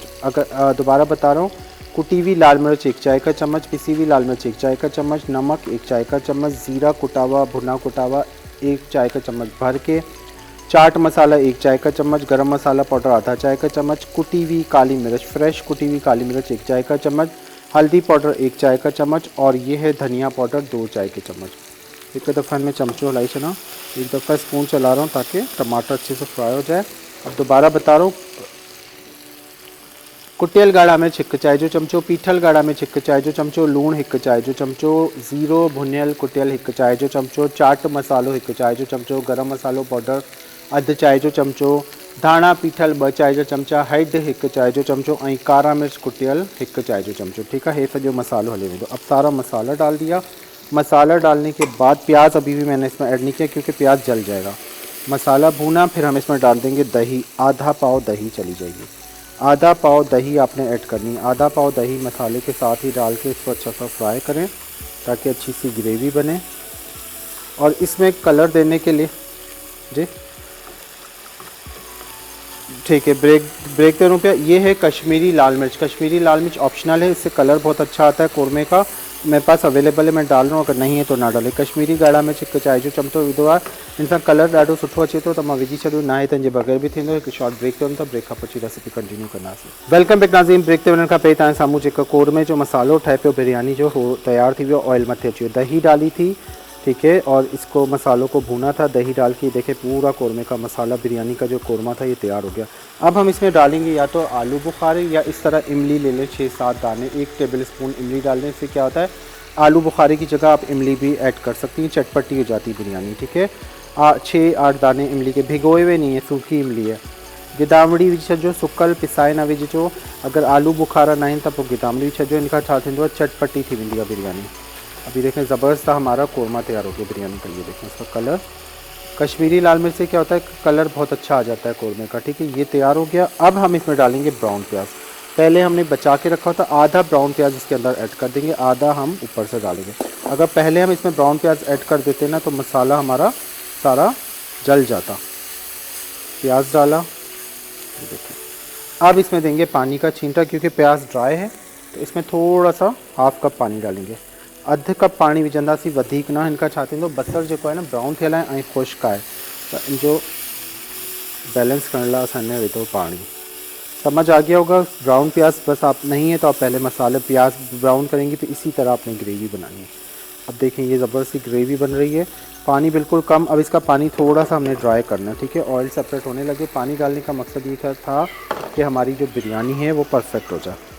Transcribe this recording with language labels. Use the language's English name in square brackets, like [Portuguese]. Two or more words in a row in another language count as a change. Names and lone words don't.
[Hindi] अगर दोबारा बता रहा हूँ, कुटी हुई लाल मिर्च 1 चाय का चम्मच, पिसी हुई लाल मिर्च 1 चाय का चम्मच, नमक 1 चाय का चम्मच, ज़ीरा कुटा हुआ भुना कुटा हुआ 1 चाय का चम्मच भर के, चाट मसाला 1 चाय का चम्मच, गरम मसाला पाउडर आधा चाय का चम्मच, कुटी हुई काली मिर्च फ्रेश कुटी हुई काली मिर्च 1 चाय का चम्मच, हल्दी पाउडर 1 चाय का चम्मच और ये है धनिया पाउडर 2 चाय के चम्मच। एक दफ़ा में [Sindhi] चमचो हिलाई चला, [Hindi] एक दफ़ा स्पून चला रहा हूँ ताकि टमाटर अच्छे से फ्राई हो जाए। अब दोबारा बता रहा हूँ, [Sindhi] कुटियल गाढ़ा मिर्च 1 चाय जो चमचो, पीठल गाढ़ा मिर्च 1 चाय जो चमचो, लूण 1 चाय जो चमचो, ज़ीरो भुनियल कुटियल 1 चाय जो चमचो, चाट मसालो 1 चाय जो चमचो, गरम मसालो पाउडर अध चाय जो चमचो, धाणा पीठल 2 चाय जो चमचा, हैड 1 चाय जो चमचो और कारा मिर्च कुटियल 1 चाय जो चमचो, [Hindi] ठीक है। [Sindhi] ये सॼो मसालो हले वेंदो। [Hindi] अब सारा मसाला डाल दिया। मसाला डालने के बाद प्याज अभी भी मैंने इसमें ऐड नहीं किया क्योंकि प्याज जल जाएगा। मसाला भूना, फिर हम इसमें डाल देंगे दही, आधा पाव दही चली जाएगी। आधा पाव दही आपने ऐड करनी है। आधा पाव दही मसाले के साथ ही डाल के इसको अच्छा सा फ्राई करें ताकि अच्छी सी ग्रेवी बने। और इसमें कलर देने के लिए जी ठीक है, ब्रेक दे रहा हूँ। ये है कश्मीरी लाल मिर्च। कश्मीरी लाल मिर्च ऑप्शनल है, इससे कलर बहुत अच्छा आता है कौरमे का। मेरे पास अवेलेबल है, मैं डाल रहा हूँ, अगर नहीं है तो ना डाले। [Sindhi] कश्मीरी ॻाढ़ा मिर्च हिकु चांहिजो चमचो विधो आहे, हिन सां कलर ॾाढो सुठो अचे थो, त मां विझी छॾियो। ना आहे त हिनजे बग़ैर बि थींदो। हिकु [English] short break [Sindhi] ते वञूं था, ब्रेक खां पोइ [English] recipe continue [Sindhi] कंदासीं। [English] welcome back [Hindi] नाज़रीन। [Sindhi] ब्रेक ते वञण खां पहिरीं तव्हांजे साम्हूं जेको कोरमे जो मसालो ठहे पियो बिरयानी जो, हो तैयार थी वियो। ऑयल मथे अची वियो, [Hindi] दही डाली थी, ठीक है, और इसको मसालों को भूना था दही डाल के। देखे पूरा कोरमे का मसाला, बिरयानी का जो कोरमा था ये तैयार हो गया। अब हम इसमें डालेंगे या तो आलू बुखारे या इस तरह इमली ले लें 6-7 दाने, 1 [English] table spoon [Hindi] इमली डाल दें। इससे क्या होता है, आलू बुखारे की जगह आप इमली भी ऐड कर सकती हैं, चटपटी हो जाती है बिरयानी, ठीक है। 6-8 दाने इमली के, भिगोए हुए नहीं है, सूखी इमली है। [Sindhi] गिदामड़ी विझो, सुकल पिसाए ना विझो। अगर आलू बुखारा ना आहिनि त पोइ गिदामड़ी विझो, इनका छा थींदो आहे, चटपटी थी वेंदी आहे बिरयानी। [Hindi] अभी देखें ज़बरदस्त हमारा कोरमा तैयार हो गया बिरयानी का। ये देखें इसका कलर, कश्मीरी लाल मिर्च से क्या होता है, कलर बहुत अच्छा आ जाता है कोरमे का, ठीक है। ये तैयार हो गया। अब हम इसमें डालेंगे ब्राउन प्याज। पहले हमने बचा के रखा था, आधा ब्राउन प्याज इसके अंदर ऐड कर देंगे, आधा हम ऊपर से डालेंगे। अगर पहले हम इसमें ब्राउन प्याज ऐड कर देते ना तो मसाला हमारा सारा जल जाता। प्याज डाला, देखिए। अब इसमें देंगे पानी का छींटा, क्योंकि प्याज ड्राई है तो इसमें थोड़ा सा 1/2 कप पानी डालेंगे। [Sindhi] अध कप पानी विझंदासीं, वधीक ना। इनका छा थींदो, बसर जेको आहे न ब्राउन थियल आहे ऐं ख़ुश्क आहे, त इन जो बैलेंस करण लाइ असां हिन विधो पानी। [Hindi] समझ आ गया होगा। ब्राउन प्याज बस आप नहीं है तो आप पहले मसाले प्याज ब्राउन करेंगे, तो इसी तरह आपने ग्रेवी बनानी है। अब देखें ये ज़बरदस्त सी ग्रेवी बन रही है, पानी बिल्कुल कम। अब इसका पानी थोड़ा सा हमने ड्राई करना है, ठीक है। [English] oil separate [Hindi] होने लगे। पानी डालने का मकसद ये था कि हमारी जो बिरयानी है वो परफेक्ट हो जाए।